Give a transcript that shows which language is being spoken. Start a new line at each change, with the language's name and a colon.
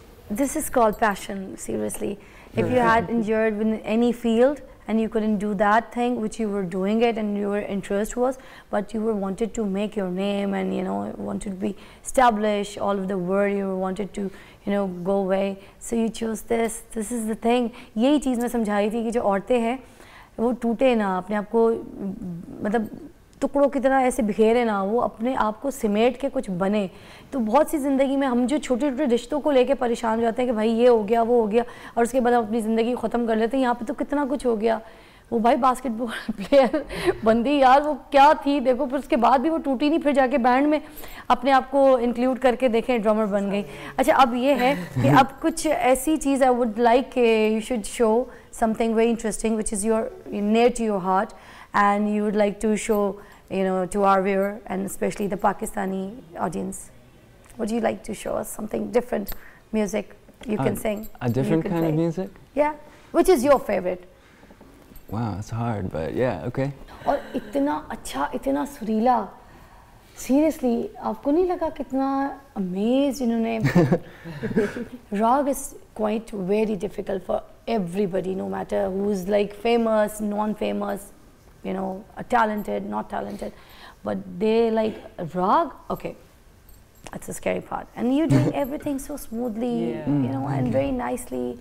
English: This is called passion, seriously. If you had endured in any field and you couldn't do that thing which you were doing it and your interest was, but you were wanted to make your name and you know wanted to be established all over the world, you wanted to you know go away, so you chose this. This is the thing.
Hindi: यही चीज़ मैं समझा रही थी कि जो औरतें हैं वो टूटे ना, अपने आप को मतलब टुकड़ों की तरह ऐसे बिखेरे ना, वो अपने आप को सिमेट के कुछ बने। तो बहुत सी ज़िंदगी में हम जो छोटे छोटे रिश्तों को लेके परेशान हो जाते हैं कि भाई ये हो गया वो हो गया और उसके बाद हम अपनी ज़िंदगी ख़त्म कर लेते हैं। यहाँ पे तो कितना कुछ हो गया। वो भाई बास्केटबॉल प्लेयर बंदी यार, वो क्या थी देखो, फिर उसके बाद भी वो टूटी नहीं, फिर जाके बैंड में अपने आप को इंक्लूड करके देखें ड्रमर बन गई।
English: अच्छा, अब ये है कि अब कुछ ऐसी चीज़ I would like you should show something very interesting which is your near to your heart and you would like to show you know to our viewer and especially the Pakistani audience. Would you like to show us something different music you can sing? A different kind of music? Yeah. Which is your favorite? Wow, it's hard, but yeah, okay.
Hindi: और इतना अच्छा, इतना सुरीला, seriously आपको नहीं लगा कितना amazed इन्होंने?
English: Rag is quite very difficult for everybody, no matter who's like famous, non-famous, you know, talented, not talented, but they like Rag. Okay, that's the scary part. And you're doing everything so smoothly, you know, and very nicely.